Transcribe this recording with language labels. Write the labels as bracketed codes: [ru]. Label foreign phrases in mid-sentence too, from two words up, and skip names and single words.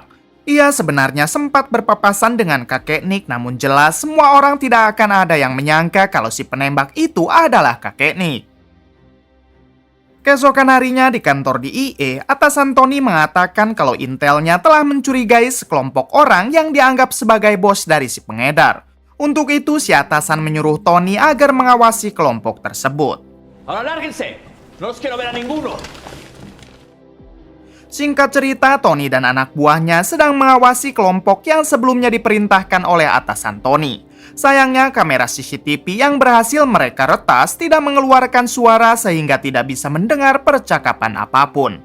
[id] Ia sebenarnya sempat berpapasan dengan kakek Nick, namun jelas semua orang tidak akan ada yang menyangka kalau si penembak itu adalah kakek Nick. Keesokan harinya di kantor di IE, atasan Tony mengatakan kalau intelnya telah mencurigai sekelompok orang yang dianggap sebagai bos dari si pengedar. Untuk itu, si atasan menyuruh Tony agar mengawasi kelompok tersebut. [es] Ahora lárguense. No los quiero ver a ninguno. [id] Singkat cerita, Tony dan anak buahnya sedang mengawasi kelompok yang sebelumnya diperintahkan oleh atasan Tony. Sayangnya, kamera CCTV yang berhasil mereka retas tidak mengeluarkan suara sehingga tidak bisa mendengar percakapan apapun.